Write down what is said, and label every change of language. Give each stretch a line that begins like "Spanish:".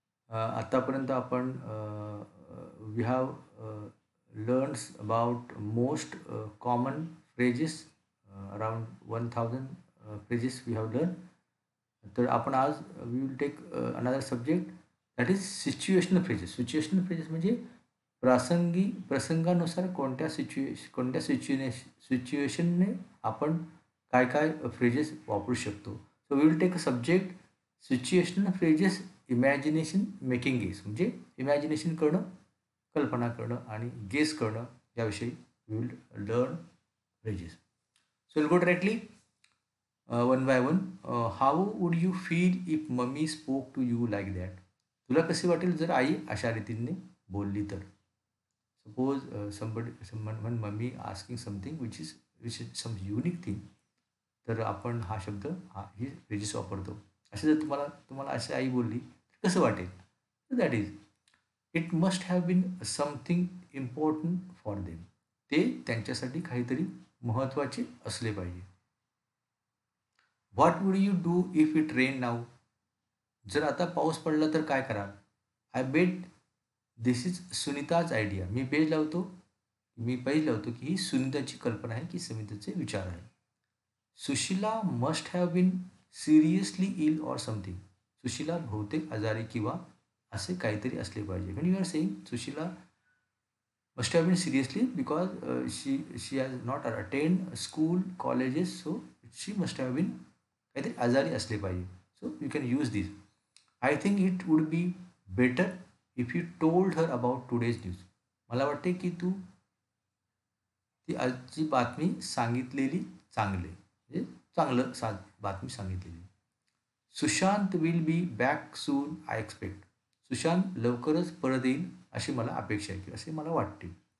Marathi: आतापर्यंत आपण
English: we have learned about most common phrases, around 1000 phrases we have learned.
Marathi: तर आपण आज
English: we will take another subject, that is situational phrases.
Marathi: Situational phrases म्हणजे प्रसंगानुसार कोणत्या सिच्युएशनने आपण काय काय फ्रेजेस वापरू शकतो.
English: so we will take a subject situational phrases imagination making guess,
Marathi: म्हणजे इमॅजिनेशन करणं, कल्पना करणं आणि गेस करणं याविषयी
English: We will learn phrases. So will go directly one by one. How would you feel if mummy spoke to you like that?
Marathi: तुला कसे वाटेल जर आई अशा रीतीने बोलली तर?
English: Suppose someone when mummy asking something which is some unique thing,
Marathi: तर आपण हा शब्द ही फ्रेजेस वापरतो. असे जर तुम्हाला तुम्हाला अशी आई बोलली तर कसं वाटेल?
English: That is it must have been something important for them.
Marathi: ते त्यांच्यासाठी काहीतरी महत्त्वाचे असले पाहिजे.
English: What would you do if it rain now?
Marathi: जर आता पाऊस पडला तर काय कराल?
English: I bet this is Sunita's idea.
Marathi: मी page लावतो की ही सुनीताची कल्पना आहे, की सुनीताचे विचार आहे.
English: Sushila must have been seriously ill or something.
Marathi: Sushila बहुतेक आजारी किंवा असे काहीतरी असले पाहिजे.
English: when you are saying Sushila must have been seriously because she has not attend school colleges, so she must have been
Marathi: काहीतरी आजारी असले पाहिजे.
English: So you can use this. I think it would be better if you told her about today's news.
Marathi: मला वाटते की तू ती आजची बातमी सांगितलेली चांगले, म्हणजे चांगलं बातमी सांगितलेली.
English: Sushant will be back soon I expect.
Marathi: Sushant लवकरच परत येईल अशी मला अपेक्षा आहे, की असे मला वाटते.